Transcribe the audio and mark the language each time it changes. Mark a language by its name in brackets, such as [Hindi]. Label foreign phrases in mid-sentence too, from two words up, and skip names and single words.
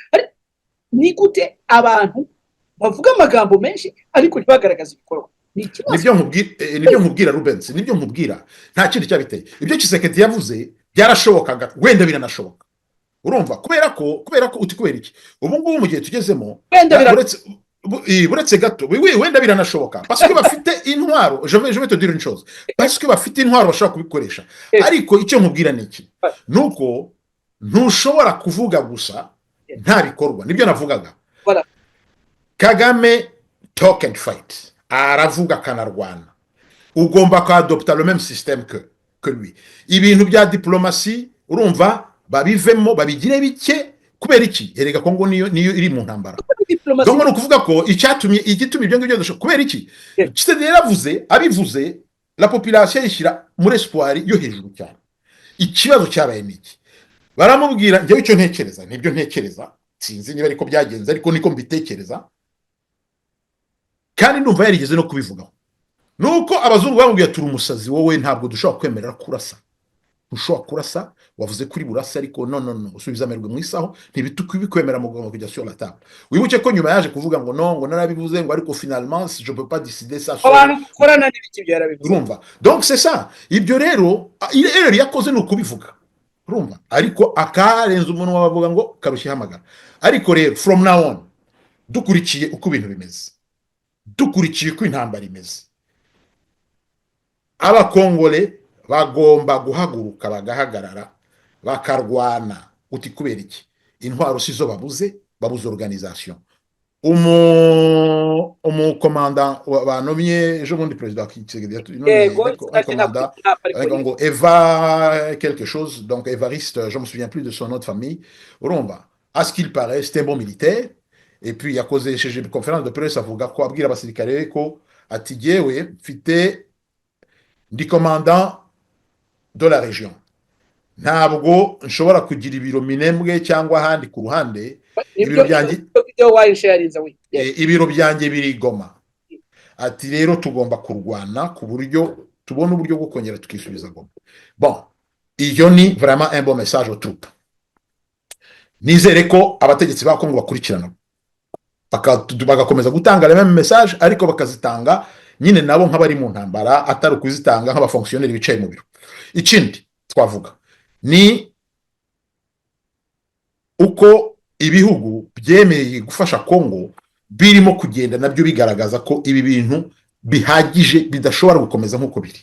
[Kinyarwanda] Ni gute abantu bavuga amagambo menshi ariko ntibagaragaza ibikorwa? nibyo nkubwira Rubens, nibyo nkubwira, nta kindi cyabiteye. Ibyo Tshisekedi yavuze byarashobokaga, wenda biranashoboka. Urumva kubera ko uti kubera iki ubu ngubu mu gihe tugezemo buretse gato wenda biranashoboka [French] parce que [Kinyarwanda] bafite intwaro. [French] Je vais te dire une chose, parce que [Kinyarwanda] bafite intwaro bashobora kubikoresha. Ariko icyo nkubwira ni iki, nuko ntushobora kuvuga gusa nta bikorwa. Nibyo navugaga. Kagame [English] talk and fight, [Kinyarwanda] aravuga kanarwana. Ugomba kuadopta [French] le même système que lui. [Kinyarwanda] Ibintu bya diplomasi urumva babivemo babigire bike. Kubera iki? Erega Kongo niyo iri mu ntambara. Donc no kuvuga ko igituma ibyo ngibyo dusho kubera iki? Tshisekedi yaravuze, abivuze [French] la population [Kinyarwanda] yishira muri espoir yo hejuru cyane. Ikibazo cyabaye niki? Baramubwira njye icyo ntekereza, nibyo ntekereza, sinzi niba ariko byagenze ariko niko mbitekereza. Kandi ndumva yarigeze no kubivugaho. Nuko abazungu bamubwiye turi umusazi wowe, ntabwo dushobora kwemerera kurasa. Ushobora kurasa, wavuze kuri burasa ariko no usubiza amerwe mu isaho, ntibitukwemera mu kujya [French] sur la table. [Kinyarwanda] Wibuke ko nyuma yaje kuvuga ngo no, ngo narabivuze ngo ariko [French] finalement je peux pas décider ça. [Kinyarwanda] Abantu korana n'ibiki byarabivuze. Urumva? [French] Donc c'est ça. [Kinyarwanda] Ibyo rero yakoze no kubivuga. Urumva? Ariko akarenza umuntu wabavuga ngo karushye hamagara. Ariko rero [English] from now on [Kinyarwanda] dukurikiye uko ibintu bimeze, dukurikiye ko intambara imeze, abakongole bagomba guhaguruka bagahagarara bakarwana. Uti kubera iki? Intwaro sizo babuze organisation. [French] Commandant [Kinyarwanda] banomye ejo bundi [French] president Tshisekedi commandant ngo Eva quelque chose, donc Evariste, je me souviens plus de son nom de famille. Urumva, à ce qu'il paraît c'était un bon militaire. Et puis [Kinyarwanda] yakoze [French] chez conférence de presse [Kinyarwanda] avuga ko abwira abasirikare ko ati yewe mfite ndi [French] commandant de la région, [Kinyarwanda] ntabwo nshobora kugira ibiro minembwe cyangwa ahandi ku ruhande. Ibiro byanjye biri Goma. Ati rero tugomba kurwana ku buryo tubona uburyo bwo kongera tukisubiza Goma. [French] Bon, [Kinyarwanda] iyo ni [French] vraiment un bon message aux troupes. [Kinyarwanda] nizere ko abategetsi ba Kongo bakurikirana bagakomeza gutanga [French] les mêmes message [Kinyarwanda] ariko bakazitanga nyine nabo nk'abari mu ntambara atari ukuzitanga nk'abafonctionnaire bicaye mu biro. Ikindi twavuga ni uko ibihugu byemeye gufasha Kongo birimo kugenda nabyo bigaragaza ko ibi bintu bihagije bidashobora gukomeza nk'uko biri.